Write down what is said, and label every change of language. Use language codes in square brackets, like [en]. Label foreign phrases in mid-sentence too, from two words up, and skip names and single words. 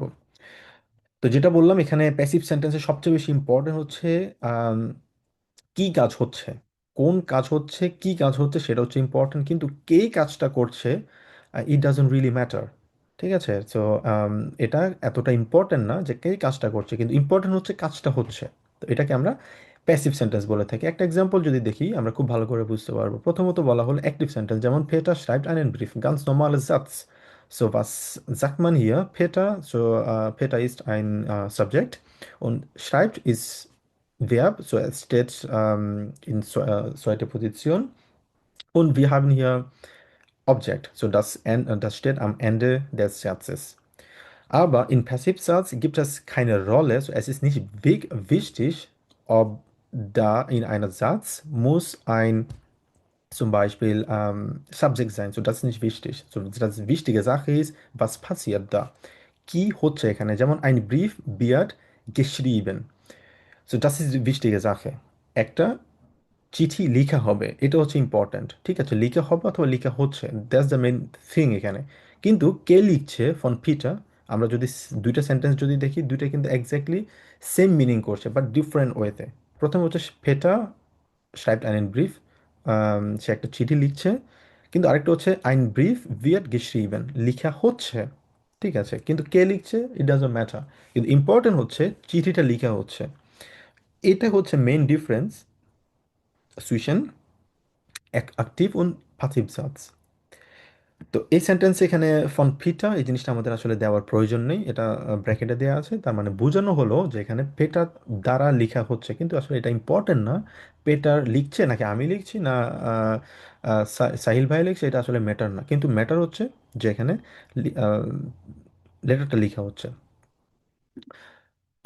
[bn] তো যেটা বললাম, এখানে [en] passive sentences [bn] সবচেয়ে বেশি ইম্পর্টেন্ট হচ্ছে কি কাজ হচ্ছে, কোন কাজ হচ্ছে, কি কাজ হচ্ছে, সেটা হচ্ছে ইম্পর্টেন্ট, কিন্তু কে কাজটা করছে [en] it doesn't really matter. [bn] ঠিক আছে? তো এটা এতটা ইম্পর্টেন্ট না যে কে কাজটা করছে, কিন্তু ইম্পর্টেন্ট হচ্ছে কাজটা হচ্ছে। তো এটাকে আমরা [en] passive sentence [bn] বলে থাকি। একটা এক্সাম্পল যদি দেখি আমরা খুব ভালো করে বুঝতে পারবো। প্রথমত বলা হলো [en] active sentence, [de] যেমন Peter schreibt einen Brief, ganz normaler Satz. So, was sagt man hier? Peter, so Peter ist ein Subject und schreibt ist Verb, so es steht in zweiter Position. Und wir haben hier Object, so das steht am Ende des Satzes. Aber in Passivsatz gibt es keine Rolle, so es ist nicht wichtig, ob da in einem Satz muss ein zum Beispiel Subject sein, so das ist nicht wichtig. So, das wichtige Sache ist, was passiert da? [bn] কি হচ্ছে এখানে? যেমন [de] ein Brief wird geschrieben. So, das ist die wichtige Sache. [bn] একটা চিঠি লেখা হবে, এটা হচ্ছে ইম্পর্ট্যান্ট, ঠিক আছে? লেখা হবে অথবা লেখা হচ্ছে, [en] that's the main thing [bn] এখানে। কিন্তু কে লিখছে? [de] von Peter. [bn] আমরা যদি দুইটা সেন্টেন্স যদি দেখি, দুইটা কিন্তু [en] exactly same meaning [bn] করছে, [en] but different way. [bn] প্রথম হচ্ছে পেটা [de] schreibt einen Brief, [bn] সে একটা চিঠি লিখছে। কিন্তু আরেকটা হচ্ছে [de] ein Brief wird geschrieben, [bn] লেখা হচ্ছে, ঠিক আছে? কিন্তু কে লিখছে [en] it doesn't matter, [bn] কিন্তু ইম্পর্টেন্ট হচ্ছে চিঠিটা লেখা হচ্ছে। এটা হচ্ছে [en] main difference [bn] zwischen অ্যাক্টিভ ও পাসিভ সাবস। তো এই সেন্টেন্সে এখানে ফন পিটা এই জিনিসটা আমাদের আসলে দেওয়ার প্রয়োজন নেই, এটা ব্র্যাকেটে দেওয়া আছে, তার মানে বোঝানো হলো যে এখানে পেটার দ্বারা লেখা হচ্ছে, কিন্তু আসলে এটা ইম্পর্টেন্ট না পেটার লিখছে নাকি আমি লিখছি না সাহিল ভাই লিখছে, এটা আসলে ম্যাটার না, কিন্তু ম্যাটার হচ্ছে যে এখানে লেটারটা লেখা হচ্ছে।